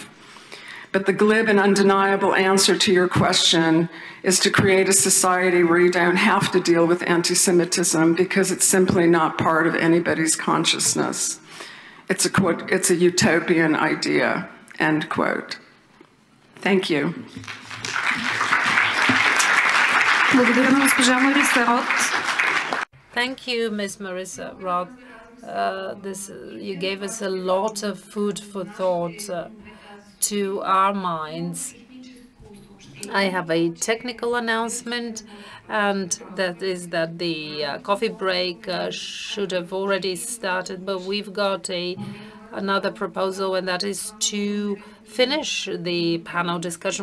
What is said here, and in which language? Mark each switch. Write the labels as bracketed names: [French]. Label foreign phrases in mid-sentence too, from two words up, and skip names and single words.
[English] But the glib and undeniable answer to your question is to create a society where you don't have to deal with anti-Semitism because it's simply not part of anybody's consciousness. It's a utopian idea," end quote. Thank you. [Bulgarian] Благодаря на госпожа Мариса Рот. [English] Thank you, Ms. Marisa Roth. You gave us a lot of food for thought to our minds. I have a technical announcement, and that is that the coffee break should have already started, but we've got another proposal, and that is to finish the panel discussion.